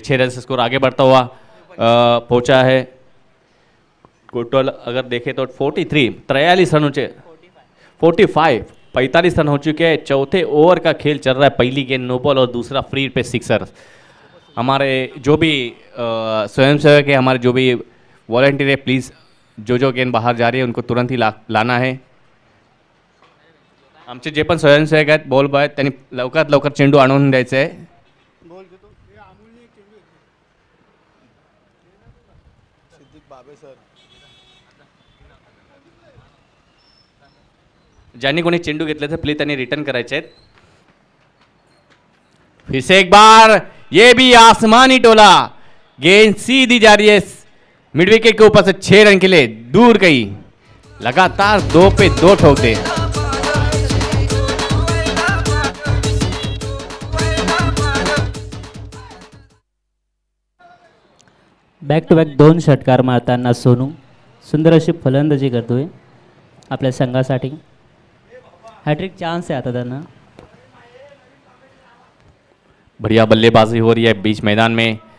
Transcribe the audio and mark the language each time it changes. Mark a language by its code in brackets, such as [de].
[hi] 6 run से score आगे बढ़ता हुआ पहुंचा है। टोटल अगर देखें तो 43 रन हो चुके, 45 रन हो चुके हैं। चौथे ओवर का खेल चल रहा है। पहली गेंद नो बॉल और दूसरा फ्री पे सिक्सर। हमारे जो भी स्वयंसेवक है, हमारे जो भी वॉलंटियर है, प्लीज़ जो गेंद बाहर जा रही है उनको तुरंत ही लाना है। [mr] आमचे जे पण स्वयंसेवक आहेत, बॉल बॉय, त्यांनी लवकरात लवकर चेंडू आणून द्यायचा आहे। ज्यांनी कोणी चेंडू घेतले तर प्लीज त्यांनी रिटर्न करायचे आहेत। [hi] फिर से एक बार ये भी आसमानी टोला, गेंद सीधी जा रही है मिड विकेट के ऊपर से 6 रन के लिए दूर गई। लगातार 2 पे 2 ठोक दे। [mr] बॅक टू बॅक 2 षटकार मारताना सोनू सुंदर अशी फलंदाजी करतोय आपल्या संघासाठी. हॅट्रिक चान्स आहे आता त्यांना. [hi] बढ़िया बल्लेबाजी हो रही है बीच मैदान में.